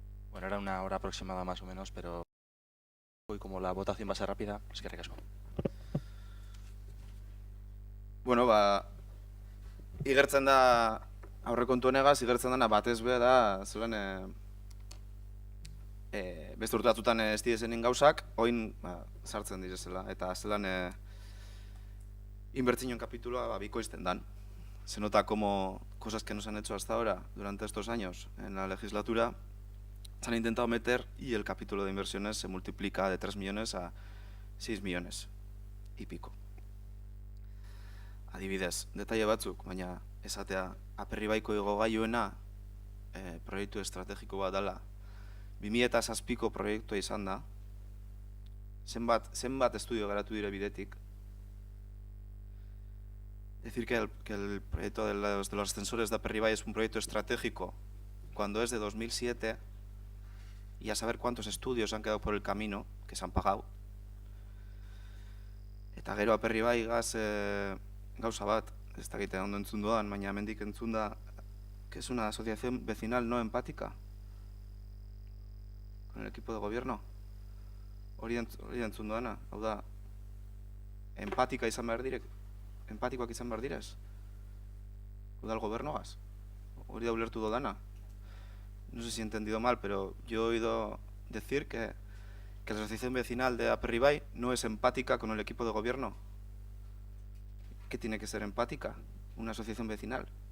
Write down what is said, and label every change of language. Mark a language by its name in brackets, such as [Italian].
[Spanish] Bueno, era una hora aproximada más o menos, pero hoy como la votación va a ser rápida, [Basque] eskerrik asko. Bueno, igertzen da aurrekontu honegaz, igertzen dena batez be da zelan beste urte batzutan ez direzenin gauzak, oin sartzen direzela, eta zelan inbertsioen kapituloa bikoizten dan. [Spanish] Se nota como cosas que no se han hecho hasta ahora durante estos años en la legislatura se han intentado meter y el capítulo de inversiones se multiplica de 3 millones a 6 millones y pico. [Basque] Adibidez, detalle batzuk, baina esatea Aperribaiko igogailuena proiektu estrategiko bat dela 2007ko proiektua izan da, zenbat estudio garatu dire bidetik. [Spanish] Decir que el proyecto de los ascensores de Aperribai es un proyecto estratégico cuando es de 2007 y a saber cuántos estudios han quedado por el camino que se han pagado. [Basque] Eta gero Aperribai gauza bat, ez dakite ondo entzun doan, baina hemendik entzun da [Spanish] que es una asociación vecinal no empática con el equipo de gobierno. [Basque] Hori entzun doana, hau da, empatikoak izan behar direz? Udal gobernuaz? Hori da ulertu dodana. [Spanish] No sé si he entendido mal, pero yo he oído decir que la asociación vecinal de Aperribai no es empática con el equipo de gobierno. ¿Qué tiene que ser empática? Una asociación vecinal.